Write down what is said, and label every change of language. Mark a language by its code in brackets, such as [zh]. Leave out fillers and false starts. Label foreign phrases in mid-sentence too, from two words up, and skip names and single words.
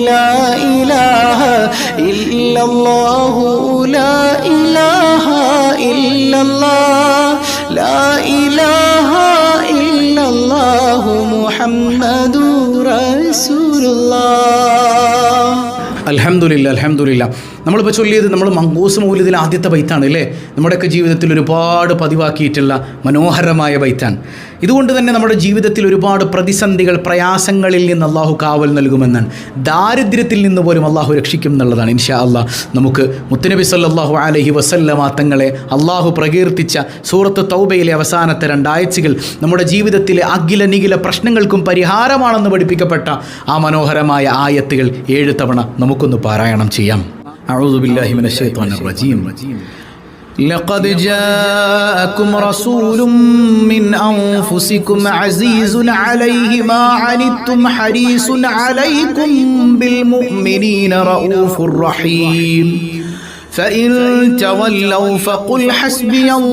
[ar] لا إله إلا الله لا إله إلا الله لا إله إلا الله محمد رسول الله. الحمد لله الحمد لله. [ml] നമ്മളിപ്പോൾ ചൊല്ലിയത് നമ്മൾ മങ്കൂസ് മൗലിദിലെ ആദ്യത്തെ ബൈത്താണ് അല്ലേ? നമ്മുടെയൊക്കെ ജീവിതത്തിൽ ഒരുപാട് പതിവാക്കിയിട്ടുള്ള മനോഹരമായ ബൈത്താണ്. ഇതുകൊണ്ട് തന്നെ നമ്മുടെ ജീവിതത്തിൽ ഒരുപാട് പ്രതിസന്ധികൾ പ്രയാസങ്ങളിൽ നിന്ന് അള്ളാഹു കാവൽ നൽകുമെന്നാണ്. ദാരിദ്ര്യത്തിൽ നിന്ന് പോലും അള്ളാഹു രക്ഷിക്കും എന്നുള്ളതാണ്. [ar] إن شاء الله [ml] നമുക്ക് മുത്തുനബി [ar] صلى الله عليه وسلم [ml] തങ്ങളെ അള്ളാഹു പ്രകീർത്തിച്ച സൂറത്ത് തൗബയിലെ അവസാനത്തെ 2 ആയത്തുകൾ നമ്മുടെ ജീവിതത്തിലെ അഖില നിഖില പ്രശ്നങ്ങൾക്കും പരിഹാരമാണെന്ന് പഠിപ്പിക്കപ്പെട്ട ആ മനോഹരമായ ആയത്തുകൾ 7 തവണ നമുക്കൊന്ന് പാരായണം ചെയ്യാം. [ar] أعوذ بالله من الشيطان الرجيم. لقد جاءكم رسول من أنفسكم عزيز عليه ما عنتم حريص عليكم بالمؤمنين رؤوف رحيم فإن تولوا فقل حسبي